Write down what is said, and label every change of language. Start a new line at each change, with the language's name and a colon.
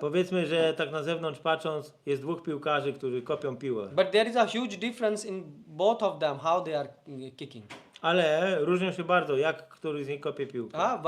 Polish: Powiedzmy, że tak na zewnątrz patrząc, jest dwóch piłkarzy, którzy kopią piłę.
English: But there is a huge difference in both of them, how they are kicking.
Polish: Ale różnią się bardzo, jak który z nich kopie piłkę.